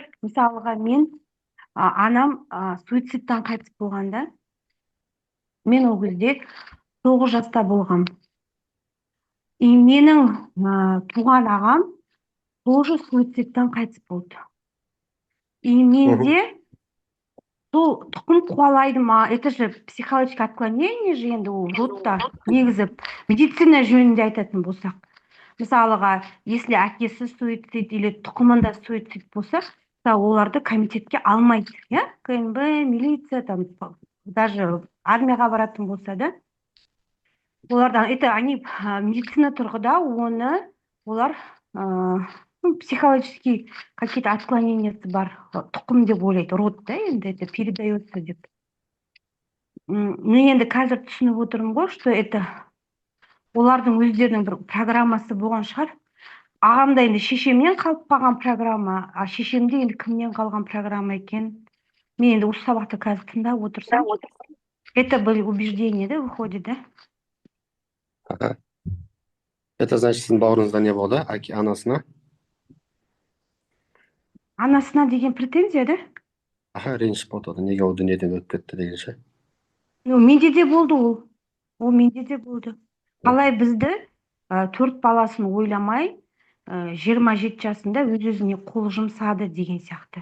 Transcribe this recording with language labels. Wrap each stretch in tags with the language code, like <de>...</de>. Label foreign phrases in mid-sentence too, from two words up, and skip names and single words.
<kk>Мысалға мен анам суицидтан қайтыс болғанда, мен ол кезде 9 жаста болғам. И менің туған ағам тоже суицидтан қайтыс болды. И менде сол тұқым қуалайды ма?</kk> <ru>Это же психологическое отклонение же,</ru> <kk>енді ол родта негізі медицина жөнінде айтатын болсақ. Мысалыға, если әкесі суицид или тұқымында суицид болса, оларды комитетке алмайды, КНБ, милиция, даже армияға баратын болса да, олардан,</kk> <ru>это они</ru> <kk>медицина тұрғыда олар</kk> <ru>психологический какие-то</ru> <kk>отклонениясы бар, тұқым деп ойлайды, род, енді</kk> <ru>это передается</ru> <kk>деп. Мен енді қазір түсініп отырмын ғой,</kk> <ru>что это</ru> <kk>олардың өздерінің бір программасы болған шығар. Ағамда енді шешемнен қалып қалған программа, шешемде енді кімнен қалған программа екен. Мен енді осы сабақты қазір тыңдап отырсам,</kk> <ru>это были убеждения, выходит, Это значит,</ru> <kk>сіздің бауырыңызда не болды, анасына? Анасына деген претензия, Реніш болды, неге ол дүниеден өтіп кетті деген ше? Менде де болды ол менде де болды. Қалай бізді 4 баласын ойламай 27 жасында өз-өзіне қол жұмсады деген сияқты.</kk>